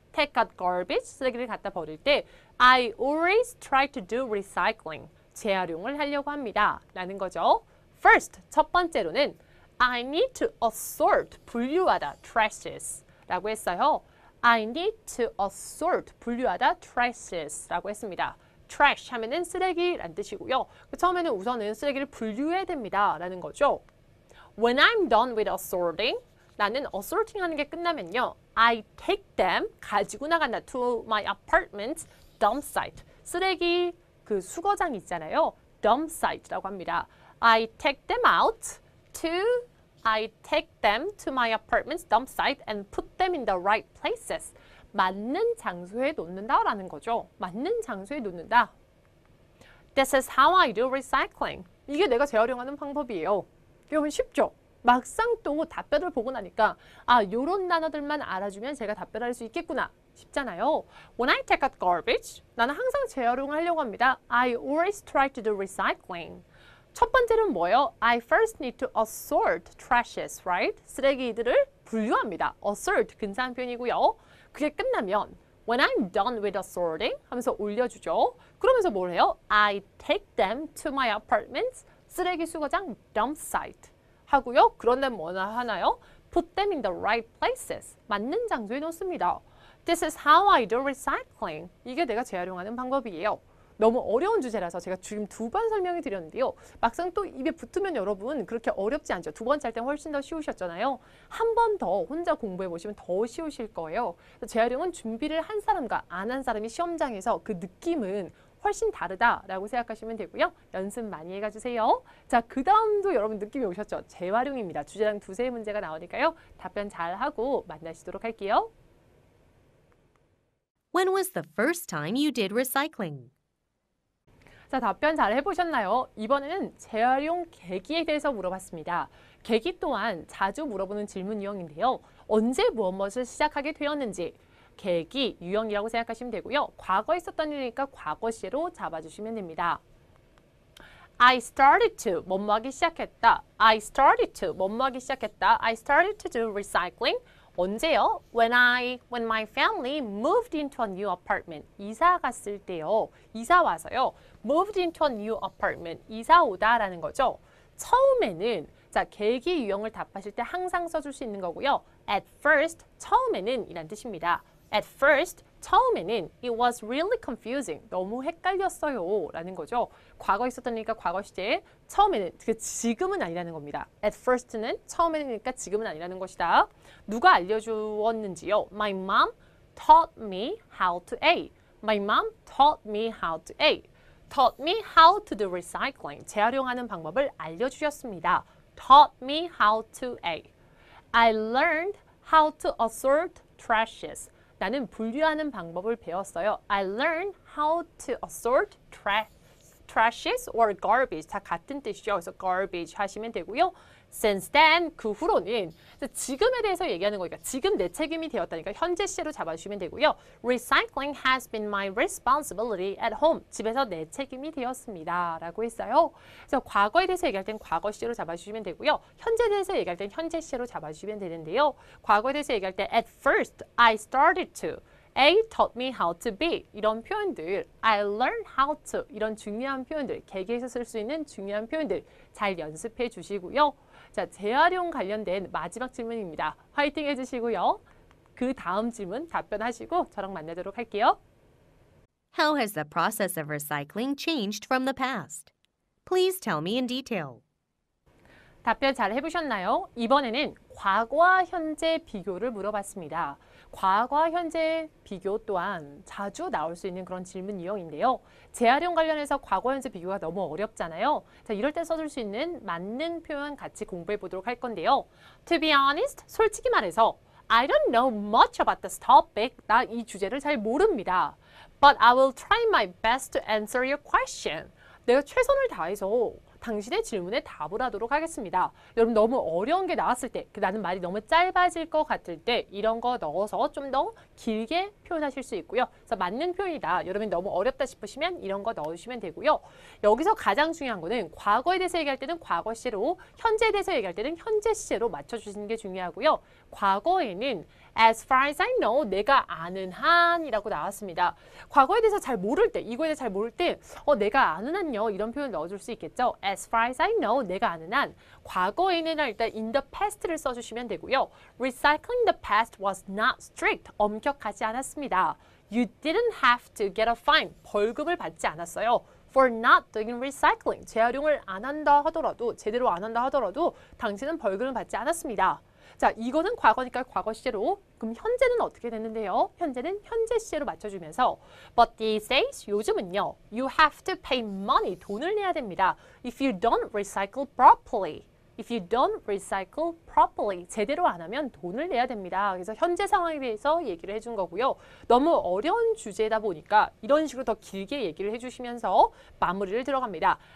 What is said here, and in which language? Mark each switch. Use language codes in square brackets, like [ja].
[en] take out garbage, [ko] 쓰레기를 갖다 버릴 때 [en] I always try to do recycling, [ko] 재활용을 하려고 합니다. 라는 거죠. [en] First, [ko] 첫 번째로는 [en] I need to assort, [ko] 분류하다, [en] trashes [ko] 라고 했어요. [en] I need to assort, [ko] 분류하다, [en] trashes [ko] 라고 했습니다. trash 하면은 쓰레기란 뜻이고요. 처음에는 우선은 쓰레기를 분류해야 됩니다. 라는 거죠. [en] When I'm done with assorting, [ko] 나는 assorting 하는 게 끝나면요. [en] I take them, [ko] 가지고 나간다. [en] To my apartment dump site. [ko] 쓰레기 그 수거장 있잖아요. dump site라고 합니다. [en] I take them out I take them to my apartment's dump site and put them in the right places. [ko] 맞는 장소에 놓는다라는 거죠. 맞는 장소에 놓는다. [en] This is how I do recycling. [ko] 이게 내가 재활용하는 방법이에요. 여러분 쉽죠? 막상 또 답변을 보고 나니까 요런 단어들만 알아주면 제가 답변할 수 있겠구나 싶잖아요. [en] When I take out garbage, [ko] 나는 항상 재활용을 하려고 합니다. [en] I always try to do recycling. [ko] 첫 번째는 뭐예요? [en] I first need to assort trashes, right? [ko] 쓰레기들을 분류합니다. assort 근사한 표현이고요. 그게 끝나면 [en] When I'm done with assorting [ko] 하면서 올려주죠. 그러면서 뭘 해요? [en] I take them to my apartment's [ko] 쓰레기 수거장 [en] dump site 하고요. [ko] 그런 다음 뭐 하나요? [en] Put them in the right places. [ko] 맞는 장소에 놓습니다. [en] This is how I do recycling. [ko] 이게 내가 재활용하는 방법이에요. 너무 어려운 주제라서 제가 지금 2번 설명을 드렸는데요. 막상 또 입에 붙으면 여러분 그렇게 어렵지 않죠. 2번째 할 때 훨씬 더 쉬우셨잖아요. 한 번 더 혼자 공부해 보시면 더 쉬우실 거예요. 재활용은 준비를 한 사람과 안 한 사람이 시험장에서 그 느낌은 훨씬 다르다라고 생각하시면 되고요. 연습 많이 해가주세요. 자, 그 다음도 여러분 느낌이 오셨죠? 재활용입니다. 주제랑 2, 3문제가 나오니까요. 답변 잘하고 만나시도록 할게요. [en] When was the first time you did recycling? [ko] 자, 답변 잘 해보셨나요? 이번에는 재활용 계기에 대해서 물어봤습니다. 계기 또한 자주 물어보는 질문 유형인데요. 언제 무엇을 시작하게 되었는지, 계기, 유형이라고 생각하시면 되고요. 과거에 있었던 일이니까 과거 시로 잡아주시면 됩니다. [en] I started to, [ko] 뭐뭐 하기 시작했다. [en] I started to, 뭐뭐 하기 시작했다. I started to do recycling. [ko] 언제요? [en] When my family moved into a new apartment. [ko] 이사 갔을 때요. 이사 와서요. [en] Moved into a new apartment. [ko] 이사 오다라는 거죠. 처음에는 자, 계기 유형을 답하실 때 항상 써줄 수 있는 거고요. [en] At first, [ko] 처음에는 이란 뜻입니다. [en] At first, [ko] 처음에는 [en] it was really confusing. [ko] 너무 헷갈렸어요. 라는 거죠. 과거에 있었던 일이니까 과거 시제, 처음에는, 지금은 아니라는 겁니다. At first는 처음에는니까 지금은 아니라는 것이다. 누가 알려주었는지요? [en] My mom taught me how to A. My mom taught me how to A. Taught me how to do recycling. [ko] 재활용하는 방법을 알려주셨습니다. [en] Taught me how to A. I learned how to assort trashes. [ko] 나는 분류하는 방법을 배웠어요. [en] I learned how to assort trashes or garbage. [ko] 다 같은 뜻이죠. 그래서 garbage 하시면 되고요. [en] Since then, [ko] 그 후로는 지금에 대해서 얘기하는 거니까 지금 내 책임이 되었다니까 현재 시제로 잡아주시면 되고요. [en] Recycling has been my responsibility at home. [ko] 집에서 내 책임이 되었습니다. 라고 했어요. 그래서 과거에 대해서 얘기할 땐 과거 시제로 잡아주시면 되고요. 현재에 대해서 얘기할 땐 현재 시제로 잡아주시면 되는데요. 과거에 대해서 얘기할 때 [en] at first, I started to. A taught me how to be. [ko] 이런 표현들, [en] I learned how to. [ko] 이런 중요한 표현들, 계기에서 쓸 수 있는 중요한 표현들 잘 연습해 주시고요. 자, 재활용 관련된 마지막 질문입니다. 화이팅 해주시고요. 그 다음 질문 답변하시고 저랑 만나도록 할게요. [en] How has the process of recycling changed from the past? Please tell me in detail. [ko] 답변 잘 해보셨나요? 이번에는 과거와 현재 비교를 물어봤습니다. 과거와 현재 비교 또한 자주 나올 수 있는 그런 질문 유형인데요. 재활용 관련해서 과거, 현재 비교가 너무 어렵잖아요. 자, 이럴 때 써줄 수 있는 맞는 표현 같이 공부해 보도록 할 건데요. [en] To be honest, [ko] 솔직히 말해서 [en] I don't know much about this topic. [ko] 나 이 주제를 잘 모릅니다. [en] But I will try my best to answer your question. [ko] 내가 최선을 다해서 당신의 질문에 답을 하도록 하겠습니다. 여러분 너무 어려운 게 나왔을 때, 나는 말이 너무 짧아질 것 같을 때 이런 거 넣어서 좀 더 길게 표현하실 수 있고요. 그래서 맞는 표현이다. 여러분이 너무 어렵다 싶으시면 이런 거 넣어주시면 되고요. 여기서 가장 중요한 거는 과거에 대해서 얘기할 때는 과거 시제로, 현재에 대해서 얘기할 때는 현재 시제로 맞춰주시는 게 중요하고요. 과거에는 [en] As far as I know, [ko] 내가 아는 한이라고 나왔습니다. 과거에 대해서 잘 모를 때, 이거에 대해서 잘 모를 때 내가 아는 한요 이런 표현 넣어줄 수 있겠죠. [en] As far as I know, [ko] 내가 아는 한. 과거에는 일단 in the past를 써주시면 되고요. [en] Recycling the past was not strict. [ko] 엄격하지 않았습니다. [en] You didn't have to get a fine. [ko] 벌금을 받지 않았어요. [en] For not doing recycling. [ko] 재활용을 안 한다 하더라도, 제대로 안 한다 하더라도 당신은 벌금을 받지 않았습니다. 자, 이거는 과거니까 과거 시제로. 그럼 현재는 어떻게 됐는데요? 현재는 현재 시제로 맞춰주면서 [en] But these days, [ko] 요즘은요. [en] You have to pay money. [ko] 돈을 내야 됩니다. [en] If you don't recycle properly. If you don't recycle properly. [ko] 제대로 안 하면 돈을 내야 됩니다. 그래서 현재 상황에 대해서 얘기를 해준 거고요. 너무 어려운 주제다 보니까 이런 식으로 더 길게 얘기를 해주시면서 마무리를 들어갑니다.